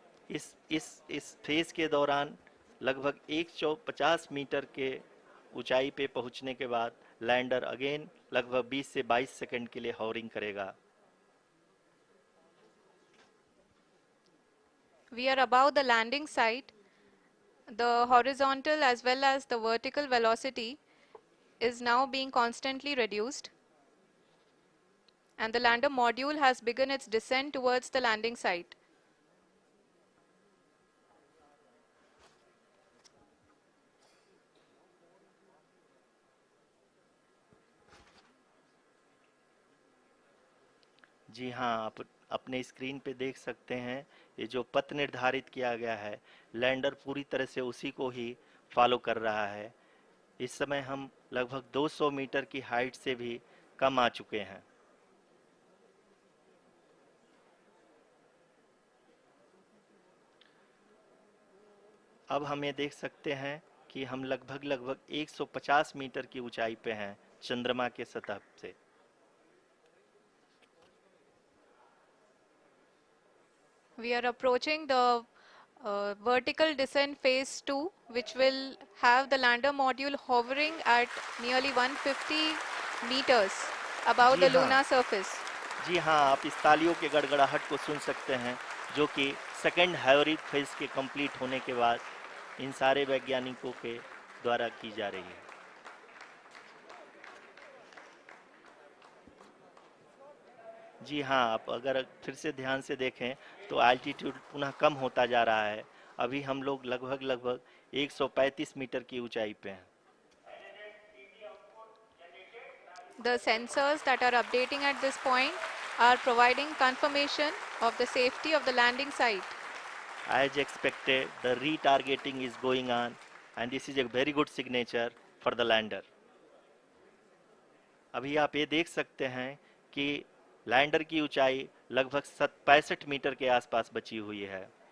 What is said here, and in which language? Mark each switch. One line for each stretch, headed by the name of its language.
Hindi: इस फेज के दौरान लगभग 150 मीटर के ऊंचाई पे पहुंचने के बाद लैंडर अगेन लगभग 20 से 22 सेकंड के लिए हॉवरिंग करेगा।
English: We are above the landing site. The horizontal as well as the vertical velocity is now being constantly reduced. And the lander module has begun its descent towards the landing site.
Hindi: जी हाँ, आप अपने screen पे देख सकते हैं ये जो पथ निर्धारित किया गया है लैंडर पूरी तरह से उसी को ही फॉलो कर रहा है। इस समय हम लगभग 200 मीटर की हाइट से भी कम आ चुके हैं। अब हम ये देख सकते हैं कि हम लगभग 150 मीटर की ऊंचाई पे हैं चंद्रमा के सतह से।
English: We are approaching the vertical descent phase 2, which will have the lander module hovering at nearly 150 meters above the lunar surface.
Hindi: जी हाँ, आप इस तालियों के गड़गड़ाहट को सुन सकते हैं जो कि सेकंड हाइवरिक फेज के कंप्लीट होने के बाद इन सारे वैज्ञानिकों के द्वारा की जा रही है। जी हाँ, आप अगर फिर से ध्यान से देखें तो एल्टीट्यूड पुनः कम होता जा रहा है। अभी हम लोग लगभग 135 मीटर की ऊंचाई पे हैं।
English: The sensors that are updating at this point are providing confirmation of the safety of the landing site. As expected, the retargeting is going on and this is a very good signature for the lander.
Hindi: अभी आप ये देख सकते हैं कि lander की ऊंचाई लगभग 65 मीटर के आसपास बची हुई है।